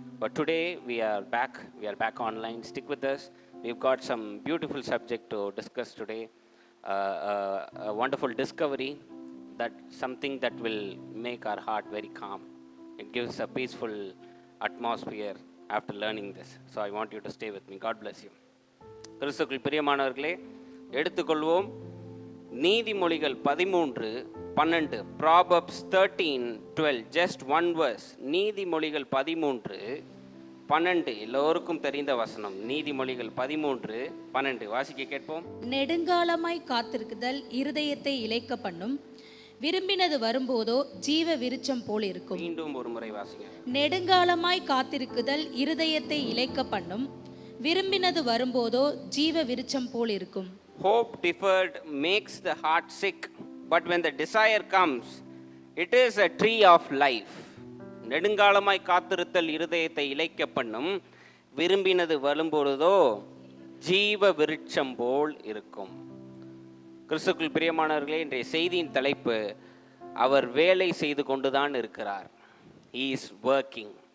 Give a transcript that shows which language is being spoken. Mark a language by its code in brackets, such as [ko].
[en] But today we are back. We are back online. Stick with us. We've got some beautiful subject to discuss today. A wonderful discovery, that something that will make our heart very calm. It gives a peaceful atmosphere after learning this. So I want you to stay with me. God bless you. [ta] கிறிஸ்துவுக்குள் பிரியமானவர்களே, எடுத்துக்கொள்வோம் நீதிமொழிகள் 13:12. [en] Proverbs 13:12. Just one verse. நீதிமொழிகள் 13:12. [ta] எல்லோருக்கும் தெரிந்த வசனம். நீதிமொழிகள் 13:12. வாசிக்க கேட்போம். நெடுங்காலமாய் காத்திருக்குதல் இருதயத்தை இளைக்க பண்ணும், விரும்பினது வரும்போதோ ஜீவ விருட்சம் போல் இருக்கும். மீண்டும் ஒரு முறை வாசிங்க. நெடுங்காலமாய் காத்திருக்குதல் இருதயத்தை இளைக்க பண்ணும், விரும்பினது வரும்போதோ ஜீவ விருட்சம் போல் இருக்கும். [en] Hope deferred makes the heart sick, but when the desire comes, it is a tree of life. [ta] நெடுங்காலமாய் காத்திருத்தல் இருதயத்தை இளைக்க பண்ணும், விரும்பினது வரும்பொழுதோ ஜீவ விருட்சம் போல் இருக்கும். கிறிஸ்துவுக்குள் பிரியமானவர்களே, இன்றைய செய்தியின் தலைப்பு, அவர் வேலை செய்து கொண்டுதான் இருக்கிறார். [en] He is working.